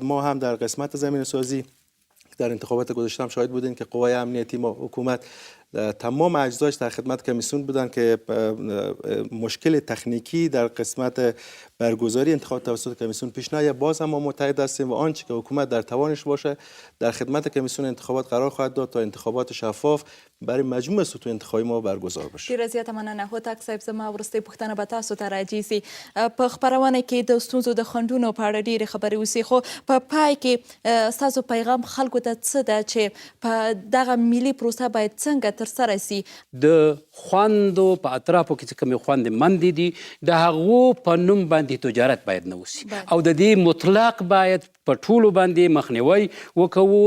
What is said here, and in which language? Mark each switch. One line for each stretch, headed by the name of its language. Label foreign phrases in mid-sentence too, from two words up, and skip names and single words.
Persian: ما هم در قسمت زمینه سازی در انتخابات گذشته هم شاهد بودیم که قوای امنیتی ما حکومت تمام اجزاش در خدمت کمیسیون بودن که مشکل تکنیکی در قسمت برگزاری انتخابات توسط کمیسیون پیش نیاید. باز هم ما متحد هستیم و آنچه که حکومت در توانش باشه در خدمت کمیسیون انتخابات قرار خواهد داد تا انتخابات شفاف برای مجموع سطوح انتخابی ما برگزار بشه.
Pashto: ډیره زیاته مننه. هوتک صاحب زما وروستۍ پوښتنه به تاسو ته راځي سي په خپرونه کې د ستونزو د خنډونو په اړه ډیرې خبرې وسي خو په پای کې ستاسو پیغام خلکو ته څه ده چې په دغه ملي پروسه باید څنګه ترسره سي؟ د خوندو په اطرافو کې چې کومې خوندې مندې دي د هغو په نوم باندې تجارت باید نه وسي او د دې مطلق باید په ټولو باندې مخنیوی وکوو.